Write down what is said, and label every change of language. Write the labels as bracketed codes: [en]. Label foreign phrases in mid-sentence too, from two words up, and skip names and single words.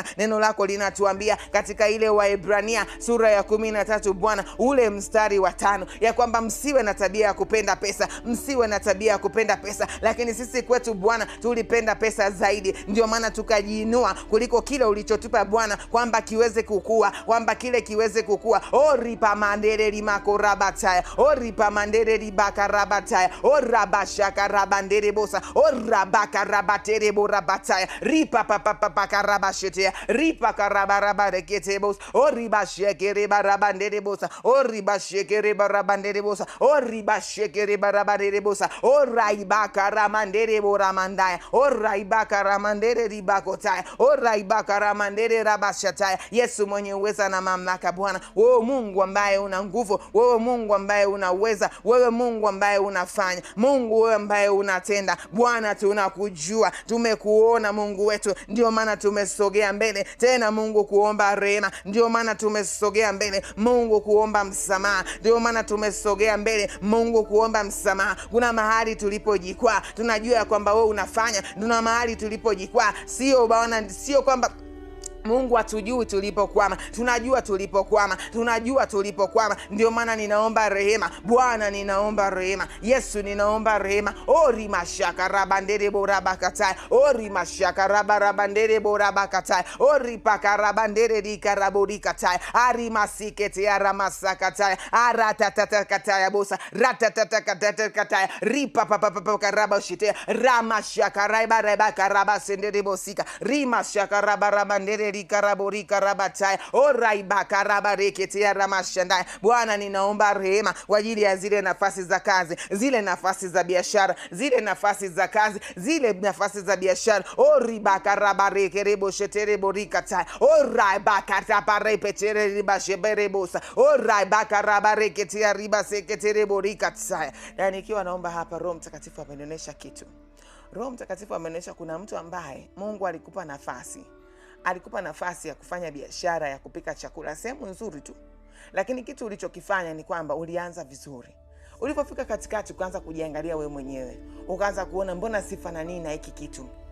[sw] Neno lako linatuambia katika ile Waebrania sura ya 13 Bwana, ule mstari wa 5, ya kwamba msiwe na tabia ya kupenda pesa, lakini sisi kwetu Bwana tulipenda pesa zaidi. Ndio maana tukajiinua kuliko kile ulichotupa Bwana, kwamba kiweze kukua, kwamba kile kiweze kukua. Oripa mandere limakorabataya, oripa mandere libakarabataya, orabashaka rabandere bosa, orabaka rabatere borabataya, ripa papapapakarabashetea, ripa karabarabarekete bosa, oribasheke rebarabandere bosa, oribasheke rebarabandere bosa, oribasheke rebarabandere bosa, oraibaka ramandere boramandaya, oraibaka ramandere ribakotaya, oraibaka ramandere rabashataya. Yesu mwenye uweza na mamlaka Bwana, wewe Mungu ambaye una nguvu, wewe Mungu ambaye unaweza, wewe Mungu ambaye unafanya, Mungu wewe ambaye unatenda Bwana, tunakujua, tumekuona Mungu wetu, ndio maana tumesogea mbele tena Mungu kuomba rehema, ndio maana tumesogea mbele Mungu kuomba msamaha, ndio maana tumesogea mbele Mungu kuomba msamaha. Kuna mahali tulipojikwaa, tunajua kwamba wewe unafanya. Tuna mahali tulipojikwaa, sio Bwana, sio kwamba Mungu hatujui tulipokwama, tunajua tulipokwama. Ndio maana ninaomba rehema Bwana, ninaomba rehema Yesu, ninaomba rehema. Ori mashaka rabandere borabakataya, ori mashaka rabarabandere borabakataya, ori pakarabandere dikaraborikataya, ari masikete aramasakataya, aratatatakataya bosa, ratatatakataya, ripa papapakarabashitea, ramashaka rabarabasendere bosika, rimashaka rabarabandere rikaraborika rabataya, oraibaka rabareketea ramashandaya. Bwana, ninaomba rehema kwa ajili ya zile nafasi za kazi, zile nafasi za biashara, zile nafasi za kazi, zile nafasi za biashara. Oribaka rabareke reboshetere borikataya, oraibaka taparepetere ribasheberebosa, oraibaka rabareketea ribaseketere borikataya. Na nikiwa naomba hapa, Roho Mtakatifu amenionyesha kitu. Roho Mtakatifu amenionyesha kuna mtu ambaye Mungu alikupa nafasi ya kufanya biashara ya kupika chakula, sehemu nzuri tu, lakini kitu ulichokifanya ni kwamba ulianza vizuri. Ulipofika katikati ukaanza kujiangalia wewe mwenyewe, ukaanza kuona mbona sifanani na hiki kitu.